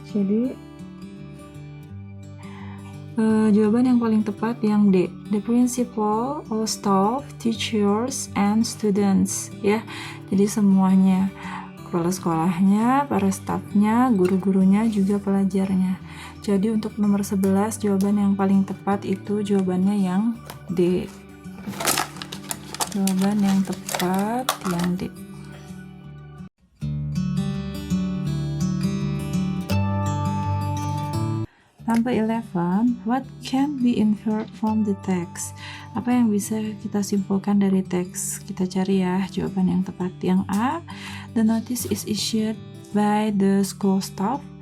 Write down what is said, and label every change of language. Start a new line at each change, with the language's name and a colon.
Indonesian: Jadi jawaban yang paling tepat yang D.
English: The principal, all staff, teachers, and students.
Indonesian: Ya, jadi semuanya. Kepala sekolahnya, para stafnya, guru-gurunya, juga pelajarnya. Jadi untuk nomor 11 jawaban yang paling tepat itu jawabannya yang D. Jawaban yang tepat yang D.
English: Number 11, what can be inferred from the text?
Indonesian: Apa yang bisa kita simpulkan dari teks? Kita cari ya jawaban yang tepat. Yang A,
English: the notice is issued by the school staff.